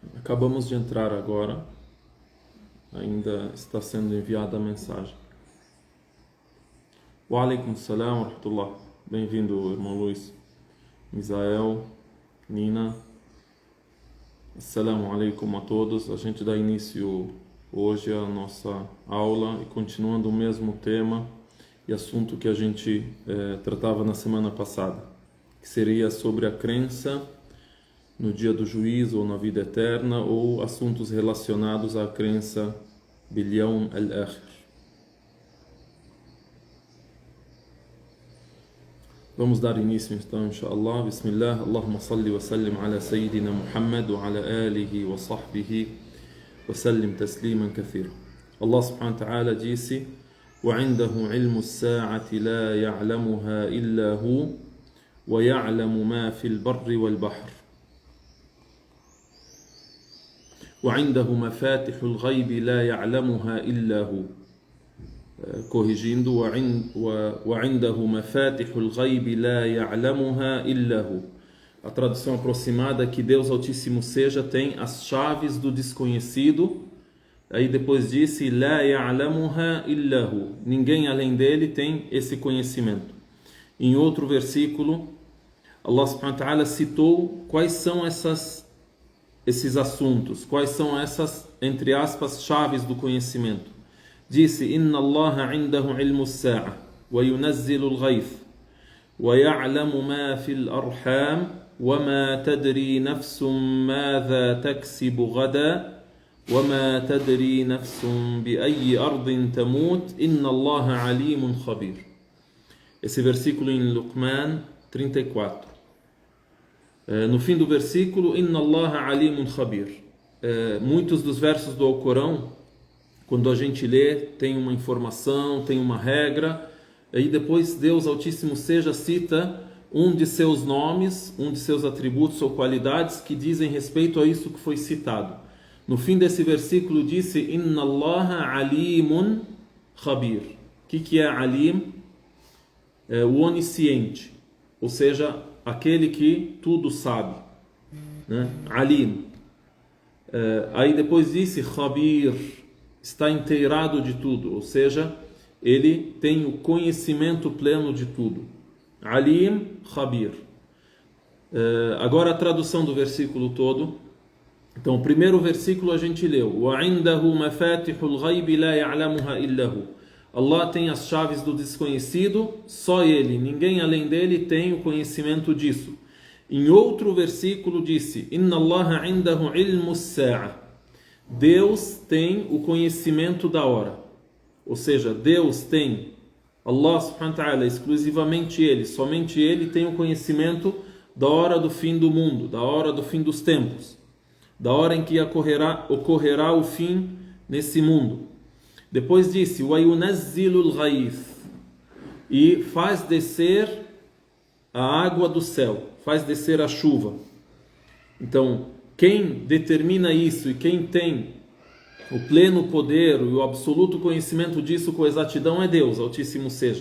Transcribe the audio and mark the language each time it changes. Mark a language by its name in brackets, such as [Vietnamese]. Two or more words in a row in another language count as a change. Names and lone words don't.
[Portuguese] Acabamos de entrar agora, ainda está sendo enviada a mensagem. [Arabic] وعليكم السلام ورحمة الله. [Portuguese] Bem-vindo, irmão Luiz, Misael, Nina. [Arabic] السلام عليكم [Portuguese] a todos. A gente dá início hoje à nossa aula e continuando o mesmo tema e assunto que a gente tratava na semana passada, que seria sobre a crença no dia do juízo ou na vida eterna, ou assuntos relacionados à crença [Arabic] باليوم الآخر. [Portuguese] Vamos dar início então, inshallah. [Arabic] بسم الله، اللهم صل وسلم على سيدنا محمد وعلى آله وصحبه وسلم تسليما كثيرا. الله سبحانه وتعالى disse: وعنده علم الساعة لا يعلمها إلا هو ويعلم ما في البر والبحر. وعنده مفاتح الغيب لا يعلمها إلا هو. Corrigindo, وعنده مفاتح الغيب لا يعلمها إلا هو. [Portuguese] A tradução aproximada é que Deus Altíssimo seja tem as chaves do desconhecido. Aí depois disse [Arabic] لا يعلمها إلا هو. [Portuguese] Ninguém além dele tem esse conhecimento. Em outro versículo, [Arabic] الله سبحانه وتعالى [Portuguese] citou quais são esses assuntos, quais são essas, entre aspas, chaves do conhecimento. Disse: [Arabic] إن الله عنده علم الساعة وينزل الغيث ويعلم ما في الأرحام وما تدري نفس ماذا تكسب غدا وما تدري نفس بأي أرض تموت إن الله عليم خبير. [Portuguese] Esse versículo em Luqman 34. No fim do versículo, [Arabic] إن الله عليم خبير. [Portuguese] Muitos dos versos do Alcorão, quando a gente lê, tem uma informação, tem uma regra, e depois Deus Altíssimo seja cita um de seus nomes, um de seus atributos ou qualidades que dizem respeito a isso que foi citado. No fim desse versículo disse: [Arabic] إن الله عليم خبير. [Portuguese] O que é alim? O onisciente, ou seja, aquele que tudo sabe, né? Alim. Aí depois disse Khabir, está inteirado de tudo, ou seja, ele tem o conhecimento pleno de tudo. [Arabic] عليم، خبير. [Portuguese] Agora a tradução do versículo todo. Então, o primeiro versículo a gente leu: [Arabic] وَعِنْدَهُ مَفَاتِحُ الْغَيْبِ لَا يَعْلَمُهَا إِلَّا هُ. [Portuguese] Allah tem as chaves do desconhecido, só Ele, ninguém além dele tem o conhecimento disso. Em outro versículo disse: [Arabic] إن الله عنده علم الساعة. [Portuguese] Deus tem o conhecimento da hora. Ou seja, Deus tem, [Arabic] الله سبحانه وتعالى, [Portuguese] exclusivamente Ele, somente Ele tem o conhecimento da hora do fim do mundo, da hora do fim dos tempos, da hora em que ocorrerá o fim nesse mundo. Depois disse: [Arabic] وَيُنَزِّلُ الْغَيْثِ. [Portuguese] E faz descer a água do céu, faz descer a chuva. Então, quem determina isso e quem tem o pleno poder e o absoluto conhecimento disso com exatidão é Deus, Altíssimo seja.